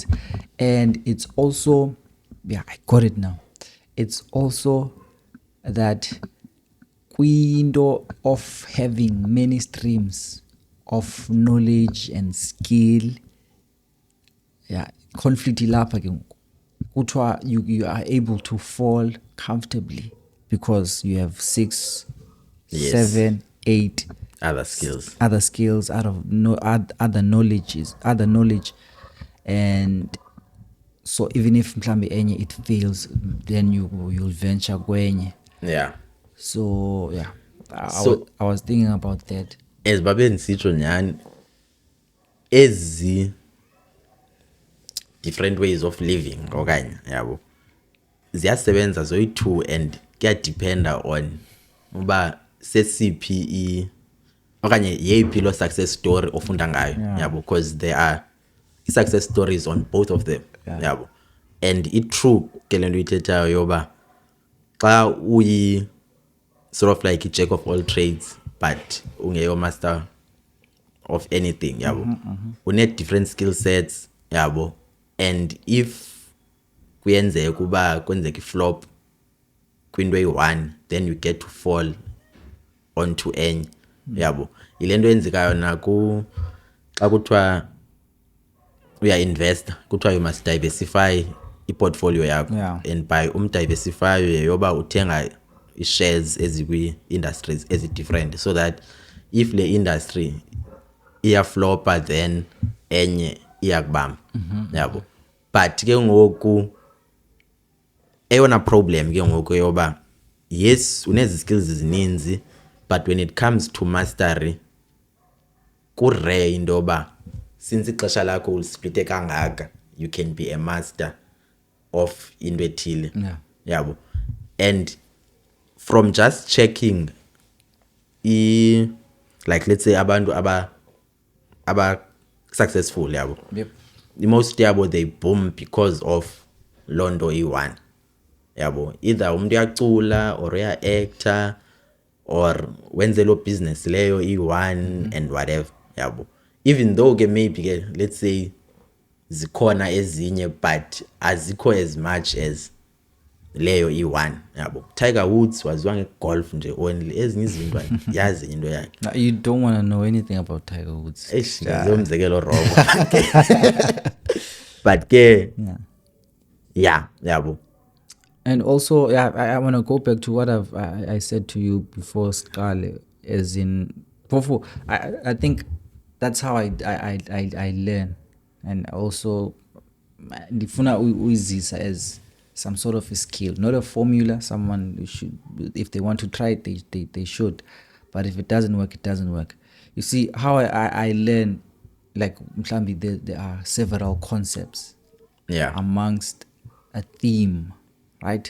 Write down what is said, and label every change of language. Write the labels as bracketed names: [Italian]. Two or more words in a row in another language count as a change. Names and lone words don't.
[English] And it's also, I got it now. It's also that window of having many streams of knowledge and skill. Conflict [Xhosa] ilapha ke kuthiwa [English] you are able to fall comfortably because you have 6, 7, 8 other skills out of other knowledge, and so even if [Xhosa] mhlambe enye [English] it fails, then you'll venture kwenye. So I was thinking about that. [Xhosa] As babe nisitsho nyani ezi [English] different ways of living [Xhosa] okanye yabo ziyasebenza zoyi-2 and kuyadependa on uba sesiphi okanye yeyiphi lo [English] success story [Xhosa] ofunda ngayo yabo, [English] because there are success stories on both of them yabo. And it-true [Xhosa] ke le nto uyithethayo yoba xa uyi [English] sort of like a jack of all trades but ungeyo master of anything [Xhosa] yabo, une [English] different skill sets yabo. [Xhosa] And if kuyenzeka kuba kwenzeka flop kwinto eyi-1, [English] then you get to fall onto enye yabo. [Xhosa] Ile nto enzekayo na xa kuthiwa uya-investa kuthiwa [English] you must diversify [Xhosa] i-portfolio yakho, and by umdiversify yeyoba uthenga i-shares ezikwi-industries ezi-different, [English] so that if [Xhosa] le industry iyaflopa then enye iyakubamba yabo. But ke ngoku eyona problem ke ngoku yoba yes unezi skills zininzi, [English] but when it comes to mastery [Xhosa] kurare into yoba [English] since [Xhosa] ixesha lakho ulisplite kangaka [English] you can be a master of [Xhosa] into ethile yabo. [English] And from just checking like let's say [Xhosa] abantu aba [English] successful yabo, most yabo they boom because of [Xhosa] londo i-1 yabo, [English] either [Xhosa] umuntu uyacula [English] or uya-actor or wenze lo business [Xhosa] leyo i-1 [English] and whatever yabo. Even though ke maybe ke let's say [Xhosa] zikhona ezinye [English] but azikho as much as [Xhosa] leyo i-1 yabo. Tiger Woods waziwa ngegolf nje only, ezinye izinto yazi into yakhe. [English] You don't want to know anything about Tiger Woods. [Xhosa] Umzekelo wrong. But ke yabo. [English] And also I want to go back to what I said to you before, Skale, as in I think that's how I learn. And also [Xhosa] ndifuna uyizisa [English] as some sort of a skill, not a formula. Someone should, if they want to try it, they should. But if it doesn't work, it doesn't work. You see how I learn, like mhlambi there are several concepts amongst a theme, right?